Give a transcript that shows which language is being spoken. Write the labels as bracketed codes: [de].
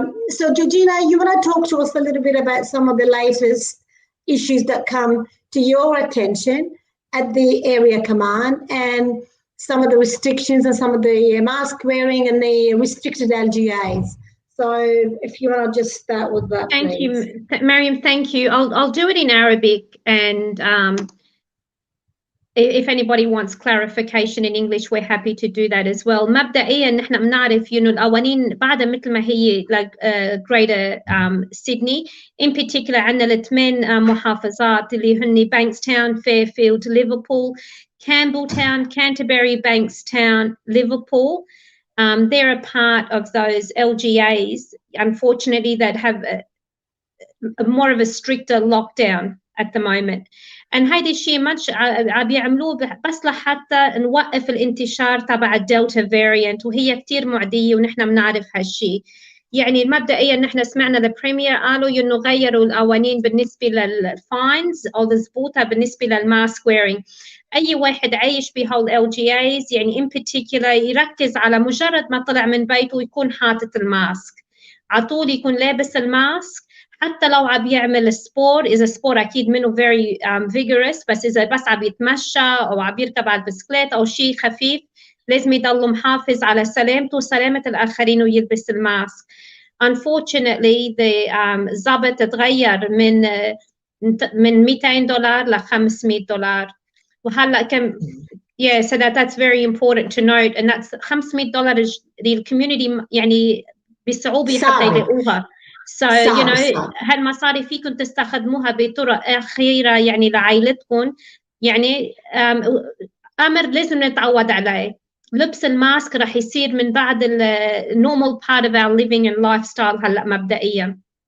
[en] So, Georgina, you want to talk to us a little bit about some of the latest issues that come to your attention at the Area Command and some of the restrictions and some of the mask wearing and the restricted LGAs. So if you want to just start with that, Thank please. you, Mariam. Thank you. I'll do it in Arabic, and if anybody wants clarification in English, we're happy to do that as well. [ar] مبدئيا نحن بنعرف إنه القوانين بعدها مثل ما هي Greater Sydney. [en] In particular [ar] عندنا الثمان محافظات اللي هن Bankstown, Fairfield, Liverpool, Campbelltown, Canterbury, Bankstown, Liverpool. [en] They're a part of those LGAs, unfortunately, that have more of a stricter lockdown at the moment. [ar] And هيدا الشيء مش عم يعملوه بس لحتى نوقف الانتشار تبع الدلتا فاريانت، وهي كتير معدية ونحن بنعرف هالشيء. يعني مبدئيا نحن سمعنا البريمير قالوا انه غيروا القوانين بالنسبه للفاينز او الزبوطه بالنسبه للماسك ويرينج. اي واحد عايش بهول LGAs يعني [en] in particular [ar] يركز على مجرد ما طلع من بيته يكون حاطط الماسك، على طول يكون لابس الماسك، حتى لو عم يعمل سبور، اذا سبور اكيد منه [en] very vigorous، [ar] بس اذا بس عم يتمشى او عم يركب على البسكليت او شيء خفيف لازم يضل محافظ على سلامته وسلامة الآخرين ويلبس الماسك. [en] Unfortunately, the [ar] ضابط تغير من $200 ل $500. وهلا كم [en] so that's very important to note, and that's $500 [ar] للكوميونتي يعني بصعوبة حتى يلاقوها. [en] So you know [ar] هالمصاري فيكم تستخدموها بطرق أخيرة يعني لعائلتكم. يعني أمر لازم نتعود عليه. لبس الماسك رح يصير من بعد [en] normal part of our living and lifestyle [ar] هلا مبدئيا.